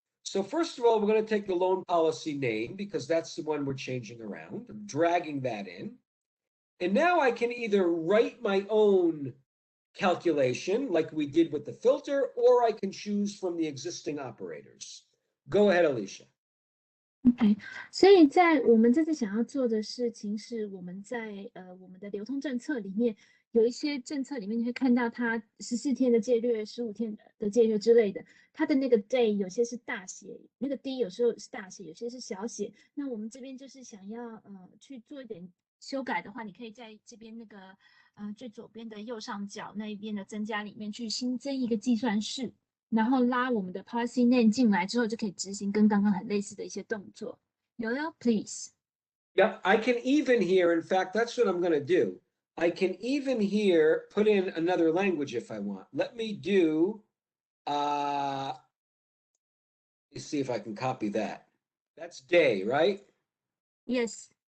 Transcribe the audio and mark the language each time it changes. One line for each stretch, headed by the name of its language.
English: So first of all, we're going to take the loan policy name, because that's the one we're changing around. I'm dragging that in. And now I can either write my own calculation like we did with the filter, or I can choose from the existing operators. Go ahead, Alicia.
Chinese: OK， 所以在我们这次想要做的事情是，我们在我们的流通政策里面，有一些政策里面你会看到它14天的借略、15天的借略之类的，它的那个 day 有些是大写，那个 d 有时候是大写，有些是小写。那我们这边就是想要去做一点修改的话，你可以在这边那个最左边的右上角那一边的增加里面去新增一个计算式。然后拉我们的 policy name 进来之后，就可以执行跟刚刚很类似的一些动作。
English: Yoel, please. Yep, I can even here. In fact, that's what I'm going to do. I can even here put in another language if I want. Let me do, let's see if I can copy that. That's day, right? Yes.